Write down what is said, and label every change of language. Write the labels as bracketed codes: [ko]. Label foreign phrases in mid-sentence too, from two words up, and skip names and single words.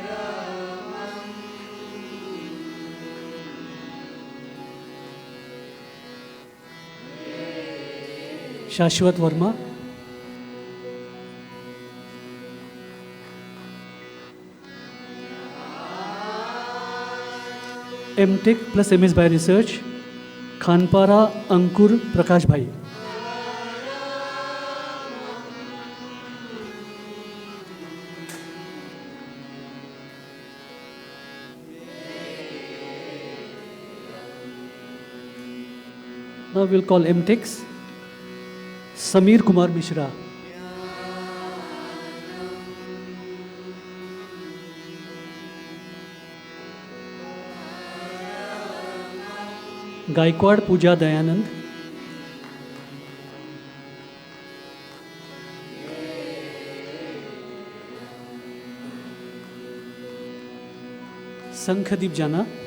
[en] शाश्वत वर्मा. MTech plus MS by Research, खानपारा अंकुर प्रकाश भाई. Now we'll call MTechs. Sameer Kumar Mishra. गायकवाड़ पूजा दयानंद. संखदीप जाना.